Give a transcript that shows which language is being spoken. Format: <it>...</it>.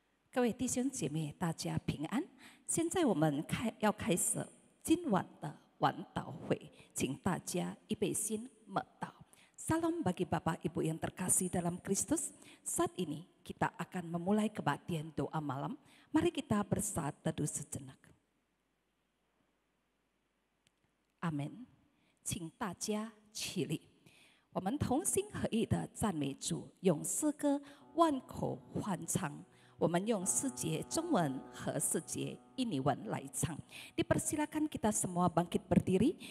<zh>各位弟兄姐妹，大家平安。现在我们要开始今晚的晚祷会，请大家预备心默祷。</zh> <id>Salam bagi Bapak Ibu yang terkasih dalam Kristus. Saat ini kita akan memulai kebaktian doa malam. Mari kita bersatu teduh sejenak.</id> <zh>阿门，请大家起立，我们同心合意的赞美主，用诗歌万口欢唱。我们用4节中文和4节印尼文来唱。</zh> <id>Dipersilakan kita semua bangkit berdiri.</id>